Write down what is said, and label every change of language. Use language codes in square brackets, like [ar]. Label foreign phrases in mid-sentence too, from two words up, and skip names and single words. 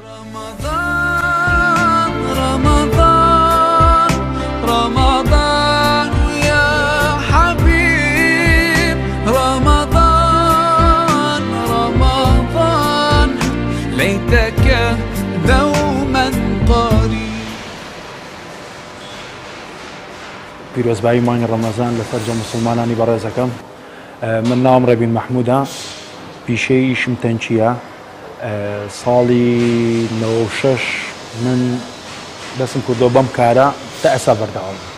[ar] رمضان رمضان رمضان يا حبيب رمضان رمضان ليتك دوما قريب. [ckb] پیرۆزبایی مانگی ڕەمەزان لە سەرجە موسڵمانانی بەڕێزەکەم. من ناوم ڕەبین مەحموودە، پیشەی ئیشم تەنکیە. ساڵی 96 من دەستم کردۆ بەم کارە تا ئێستا بەردەوام.